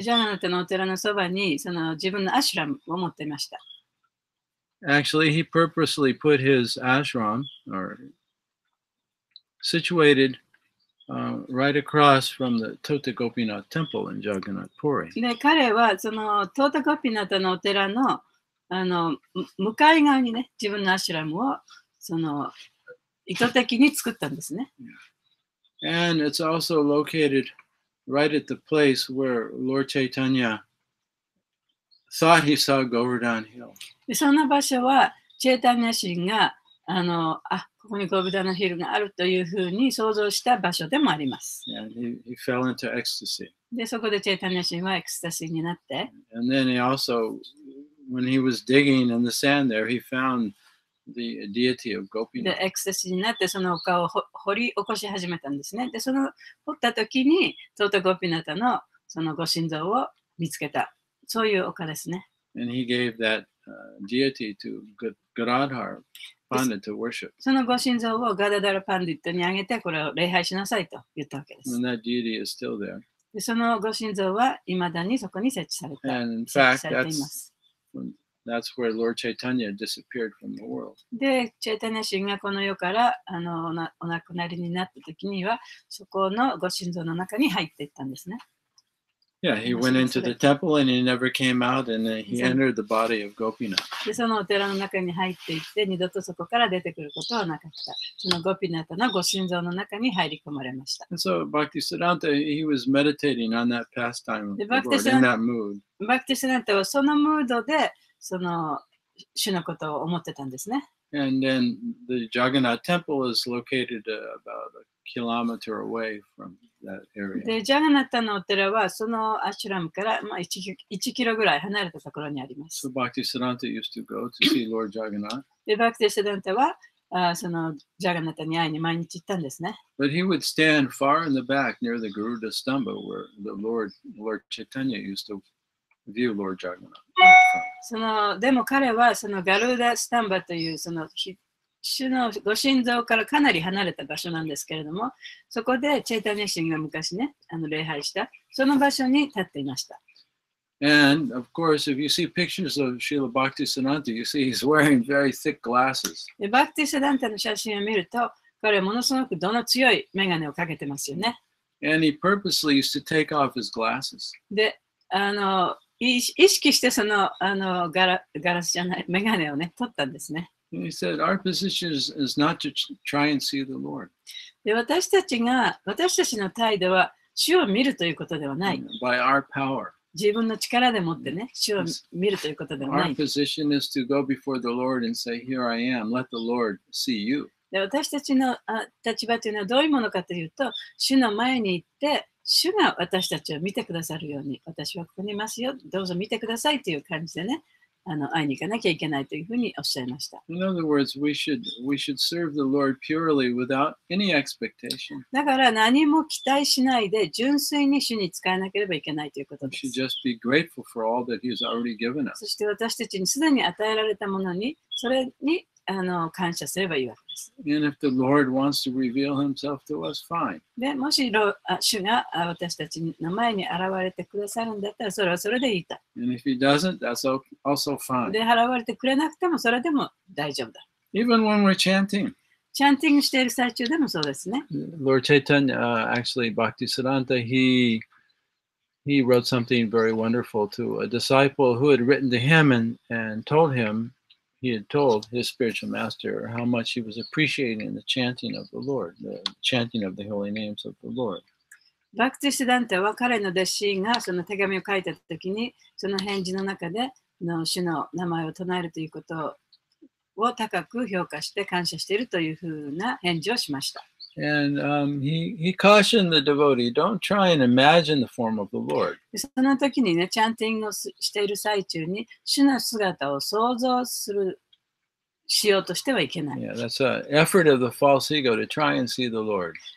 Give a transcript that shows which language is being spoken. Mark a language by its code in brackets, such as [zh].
[ja] ジャガナタのお寺のそばにその自分のアシュラムを持っていました。 [en] Actually, he purposely put his ashram or situated right across from the Tota Gopinath temple in Jagannath Puri. [ja] で、彼はそのトータゴピナタのお寺の向かい側にね、自分のアシュラムをその意図的に作ったんですね。 [en] And it's also located right at the place where Lord Chaitanya thought he saw Govardhan Hill. [ja] でその場所は、チェータニャ神がここにゴブダナヒルがあるというふうに想像した場所でもあります。 [en] And he fell into ecstasy. [ja] で、そこでチェータニャ神はエクスタシーになって、 [en] And then he also, when he was digging in the sand there, he found the deity of [ja] で [en] Gopinath. [ja] エクスタシーになってその丘を掘り起こし始めたんですね。で、その掘った時にトータゴピナタのそのご神像を見つけた。そういう丘ですね。 [en] And he gave that deity to Gadadhar Pandit to worship. [ja] そのご神像をガダダラパンディットにあげて、これを礼拝しなさいと言ったわけです。 [en] And that deity is still there. [ja] でそのご神像はいまだにそこに設置された。 [en] And in [ja] 設置 [en] fact, [ja] されています。 [en] that's where Lord Chaitanya disappeared from the world. [ja] で、チェータニャ神がこの世からお亡くなりになった時には、そこのご神像の中に入っていったんですね。 [en] Yeah, he went into the temple and he never came out, and then he entered the body of Gopinath. [ja] で、そのお寺の中に入っていって、二度とそこから出てくることはなかった。そのゴピナタのご神像の中に入り込まれました。 [en] And so Bhaktisiddhanta, he was meditating on that pastime of the The Lord in that mood. [ja] バクティスナンタはそのムードで、その主のことを思ってたんですね。 [en] And then the Jagannath temple is located about a kilometer away from that area. [ja] で、ジャガナタのお寺はそのアシュラムから、1キロぐらい離れたところにあります。 [en] So Bhaktisiddhanta used to go to see Lord Jagannath. [ja] で、バクティスナンタはそのジャガナタに会いに毎日行ったんですね。 [en] But he would stand far in the back near the Garuda Stamba where Lord Chaitanya used to view Lord Jagannath. [ja] でも彼はそのガルーダ・スタンバというその主のご神像からかなり離れた場所なんですけれども、そこでチェータニャ神が昔ね、礼拝した、その場所に立っていました。 [en] And of course, if you see pictures of Srila Bhaktisiddhanta, you see he's wearing very thick glasses. [ja] でバクティスダンタの写真を見ると、彼はものすごく度の強い眼鏡をかけてますよね。 [en] And he purposely used to take off his glasses. [ja] で、意識してそのガラスじゃない、眼鏡をね、取ったんですね。 [en] And he said, our position is not to try and see the Lord. [ja] で、私たちの態度は、主を見るということではない。 [en] By our power. [ja] 自分の力でもってね、主を見るということではな [en] Our [ja] い。 [en] position is to go before the Lord and say, here I am, let the Lord see you. [ja] で私たちの立場というのはどういうものかというと、主の前に行って、主が私たちを見てくださるように、私はここにいますよ、どうぞ見てくださいという感じでね、会いに行かなきゃいけないというふうにおっしゃいました。 [en] In other words, we should serve the Lord purely without any expectation. [ja] だから何も期待しないで純粋に主に仕えなければいけないということ [en] We [ja] で [en] should [ja] す。 [en] just be grateful for all that He has already given [ja] そ [en] us. [ja] して私たちにすでに与えられたものに、それに感謝すればいいわけです。 [en] And if the Lord wants to reveal Himself to us, fine. [ja] でもし主が私たちの前に現れてくださるんだったら、それはそれでいいと。 [en] And if He doesn't, that's also fine. [ja] で、現れてくれなくてもそれでも大丈夫だ。 [en] Even when we're chanting, [ja] チャンティングしている最中でもそうですね。 [en] Lord Chaitanya, actually, Bhaktisiddhanta, he wrote something very wonderful to a disciple who had written to him and told him, he had told his spiritual master how much he was appreciating the chanting of the Lord, the chanting of the holy names of the Lord. [ja] バクティシダンタは彼の弟子がその手紙を書いたときに、その返事の中で主の名前を唱えるということを高く評価して感謝しているというふうな返事をしました。 [en] And he cautioned the devotee, don't try and imagine the form of the Lord. [ja] その時にね、チャンティングをしている最中に、主の姿を想像しようとしてはいけない。 [en] Yeah, that's an effort of the false ego to try and see the Lord.